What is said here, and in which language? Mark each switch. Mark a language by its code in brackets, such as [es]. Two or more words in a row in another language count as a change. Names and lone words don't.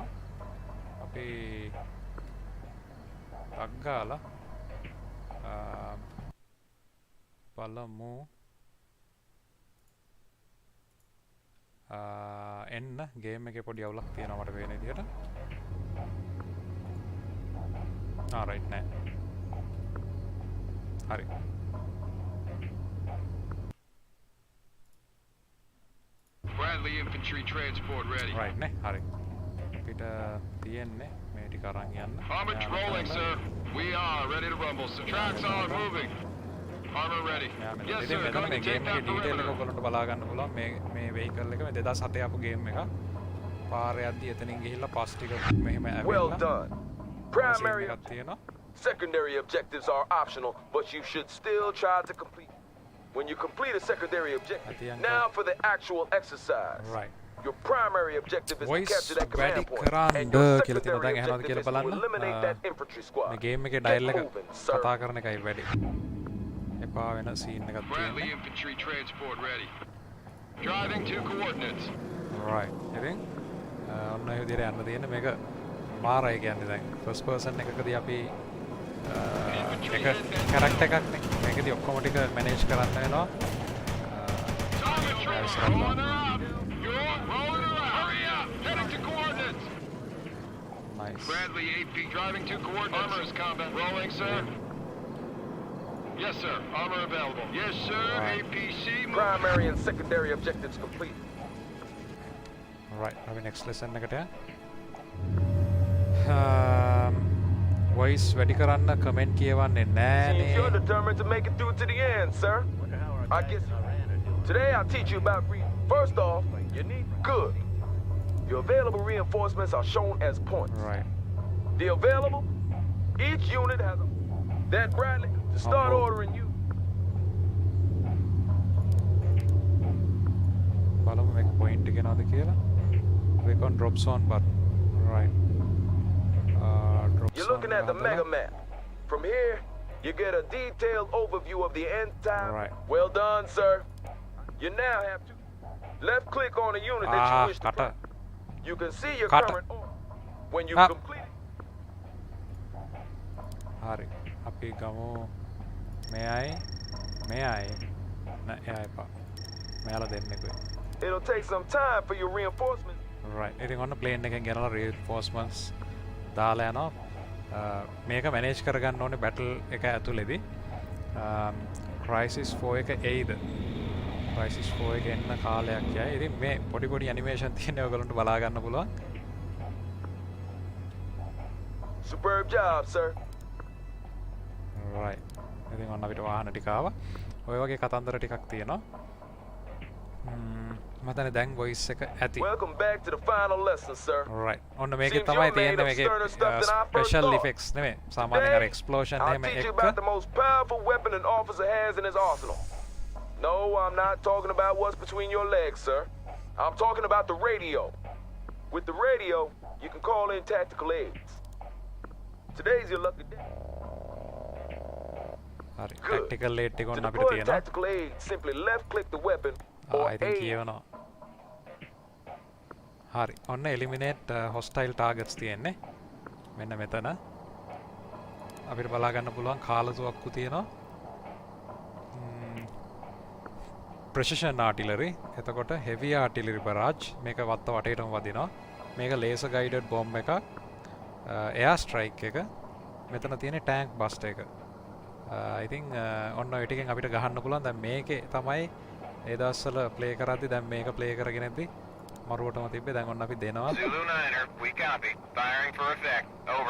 [si] අපි ටග් ගාලා බලමු එන්න ගේම් එකේ පොඩි අවුලක් තියෙනවා මට පේන විදිහට. right නෑ. හරි. [en] Bradley infantry transport ready. [si] right නේ. හරි. අපිට තියෙන්නේ මේ ටික අරන් යන්න. [en] Armored rolling, sir. We are ready to rumble, sir. Tracks are moving. Armor ready. Yes, [si] ඉතින් [en] sir. [si] මෙතන [en] Going [si] මේ [en] to [si] ගේම් [en] take [si] එකේ [en] that [si] ඩීටේල් එක [en] perimeter. [si] ඔයගොල්ලන්ට බලා ගන්න පුළුවන්. මේ vehicle එක මේ 2007 ආපු ගේම් එක. පාරේ යද්දි එතනින් ගිහිල්ලා පස් ටික මෙහෙම [en] Well [si] ඇවිල්ලා [en] done. Primary [si] එකක් තියෙනවා. [en] secondary objectives are optional, but you should still try to complete. When you complete a secondary objective, Atiyan now ko. for the actual exercise. right Your primary objective is to Voice capture that [si] වැඩි [en] command point, [si] කරන්න [en] and your [si] කියලා තියෙනවා. [en] secondary [si] දැන් ඇහෙනවද [en] objective [si] කියලා [en] is to [si] බලන්න. [en] eliminate that infantry squad. [si] මේ ගේම් එකේ [en] Get [si] ඩයල් එක [en] moving, sir. [si] කතා කරන එකයි වැඩි. එපා වෙන සීන් එකක් [en] Bradley [si] තියෙනවා. [en] infantry transport ready. Driving to coordinates. [si] right ඉතින් ඔන්න ඒ විදිහට යන්න තියෙන මේක මාරයි කියන්නේ දැන් [en] first person [si] එකකදී අපි එක කැරක්ටර් එකක් නේ මේකදී ඔක්කොම ටික මැනේජ් කරන්න වෙනවා. [en] Armored troops rolling her up. You're rolling her out. Hurry up. Heading to coordinates. nice Bradley AP driving to coordinates. Armor is combat. Rolling, sir. Yes, sir. Armor available. Yes, sir. Right. APC. Primary and secondary objectives complete. [si] right අපි [en] next lesson [si] එකට යමු. voice වැඩි කරන්න කමෙන්ට් කියවන්නේ [en] Seems [si] නෑනේ. [en] you're determined to make it through to the end, sir. I guess today I'll teach you about first off, you need good. Your available reinforcements are shown as points. right The available, each unit has that Bradley to start board. ordering you. [si] බලමු මේක පොයින්ට් එක එනවද කියලා. [en] click on drop zone button. right drop You're You're looking at the mega map. From here, you get a detailed overview of the entire... Right. Well done, sir. You now have to left-click on a unit that you wish to... [si] කට [en] You can see your Cut. current order. When you Ah. complete it, [si] හරි අපි ගමු මෙයයි මෙයයි නෑ එයා එපා මෙයාලා දෙන්නෙකුයි [en] it'll take some time for your reinforcements. [si] right ඉතින් ඔන්න ප්ලේන් එකෙන් ගෙනලා reinforcements දාලා යනවා මේක මැනේජ් කරගන්න ඕනේ බැටල් එක ඇතුළේදී crisis 4 එක එයිද crisis 4 එක එන්න කාලයක් යයි ඉතින් මේ පොඩි පොඩි ඇනිමේෂන් තියෙනවා ඔයගලන්ට බලා ගන්න පුළුවන් [en] Superb job, sir. [si] right ඉතින් ඔන්න අපිට වාහන ටික ආවා ඔය වගේ කතන්දර ටිකක් තියෙනවා මතන දැන් voice එක ඇති [en] Welcome back to the final lesson, sir. [si] right ඔන්න මේකේ [en] Seems [si] තමයි [en] you're made [si] තියෙන්නේ [en] of [si] මේකේ [en] sterner stuff than I first special thought. [si] effects නෙමෙයි සාමාන්‍යයෙන් අර [en] Today, [si] explosion [en] I'll [si] එහෙම [en] teach you [si] එක්ක [en] about the most powerful weapon an officer has in his arsenal. No, I'm not talking about what's between your legs, sir. I'm talking about the radio. With the radio, you can call in tactical aids. Today's your lucky day. [si] හරි [en] Good. tactical aid [si] එක [en] To [si] ඔන්න අපිට [en] deploy a [si] තියෙනවා [en] tactical aid, simply left-click the weapon or [si] ඉතින් [en] aid. [si] කියවනවා හරි ඔන්න [en] eliminate hostile targets [si] තියෙන්නේ මෙන්න මෙතන අපිට බලා ගන්න පුළුවන් කාලතුවක්කු තියෙනවා precision artillery එතකොට [en] heavy artillery barrage [si] මේක වත්ත වටේටම වදිනවා මේක [en] laser guided bomb [si] එක [en] air strike [si] එක මෙතන තියෙන [en] tank bust [si] එක [en] I think [si] ඔන්න ඔය ටිකෙන් අපිට ගහන්න පුළුවන් දැන් මේකේ තමයි ඒ දවස්වල ප්ලේ කරද්දි දැන් මේක ප්ලේ කරගෙන ඉද්දි මරුවටම තිබ්බේ දැන් ඔන්න අපි දෙනවා [en] Zulu 9er, we copy. Firing for effect. Over.